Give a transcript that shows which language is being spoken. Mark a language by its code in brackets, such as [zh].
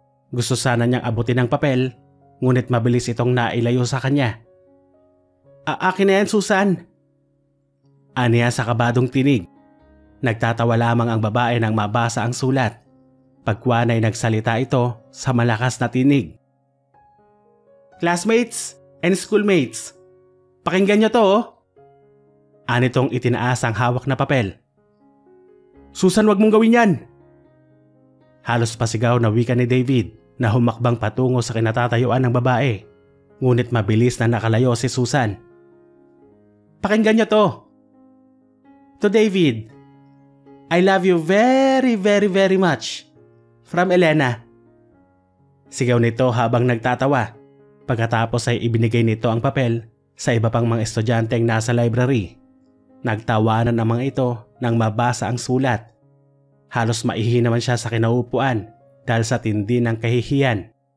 [tl] Gusto sana niyang abutin ang papel, ngunit mabilis itong nailayo sa kanya. Akin na yan, Susan. Aniya sa kabadong tinig. Nagtatawa lamang ang babae nang mabasa ang sulat. Pagkuan ay nagsalita ito sa malakas na tinig. [en] Classmates and schoolmates, [tl] pakinggan niyo to oh. Anitong itinaas ang hawak na papel. Susan, wag mong gawin yan. Halos pasigaw na wika ni David na humakbang patungo sa kinatatayuan ng babae. Ngunit mabilis na nakalayo si Susan. Pakinggan niyo to. [en] To David, I love you very very very much. From Elena. [tl] Sigaw nito habang nagtatawa. Pagkatapos ay ibinigay nito ang papel sa iba pang mga estudyanteng nasa library. Nagtawanan ang mga ito nang mabasa ang sulat. Halos maihi naman siya sa kinaupuan dahil sa tindi ng kahihiyan.